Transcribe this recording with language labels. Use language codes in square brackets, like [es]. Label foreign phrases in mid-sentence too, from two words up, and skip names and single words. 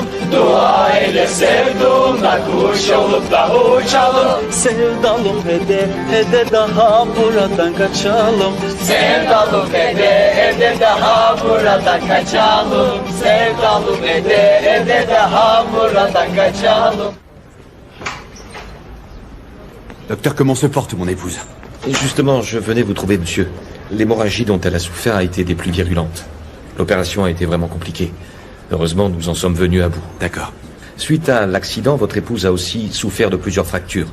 [tr] Dua eyle sevduğumda kuş olup da uçalım. Sevdalım hede daha buradan kaçalım. Sevdalım hede daha buradan kaçalım. Sevdalım hede daha buradan kaçalım. [fr] Docteur, comment se porte mon épouse? Et justement, je venais vous trouver, monsieur. L'hémorragie dont elle a souffert a été des plus virulentes. L'opération a été vraiment compliquée. Heureusement, nous en sommes venus à bout. D'accord. Suite à l'accident, votre épouse a aussi souffert de plusieurs fractures.